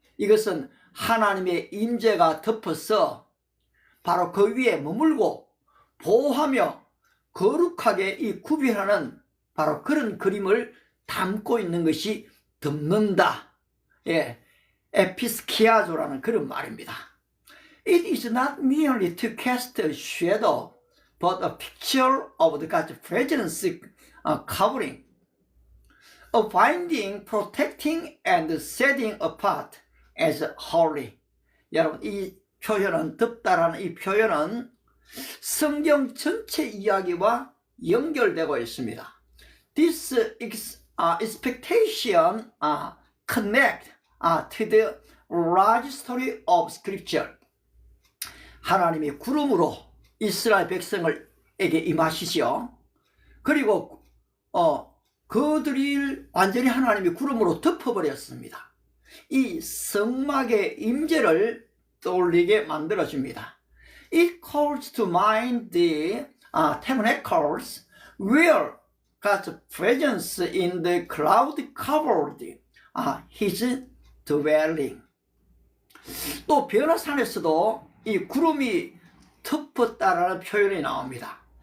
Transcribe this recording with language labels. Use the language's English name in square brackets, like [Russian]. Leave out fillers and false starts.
[Korean] 이것은 하나님의 임재가 덮어서 바로 그 위에 머물고 보호하며 거룩하게 이 구별하는 바로 그런 그림을 담고 있는 것이 덮는다. 예, 에피스키아조라는 그런 말입니다. [English] It is not merely to cast a shadow, but a picture of the God's presence, covering, of finding, protecting, and setting apart as holy. [Korean] 여러분, 이 표현은, 덮다라는 이 표현은 성경 전체 이야기와 연결되고 있습니다. [English] This expectation connect to the large story of Scripture. [Korean] 하나님이 구름으로 이스라엘 백성에게 임하시죠. 그리고 그들이 완전히 하나님이 구름으로 덮어버렸습니다. 이 성막의 임재를 떠올리게 만들어줍니다. [English] It calls to mind the tabernacles where God's presence in the cloud covered his dwelling. [Korean] 또 변화산에서도 이 구름이 덮었다라는 표현이 나옵니다.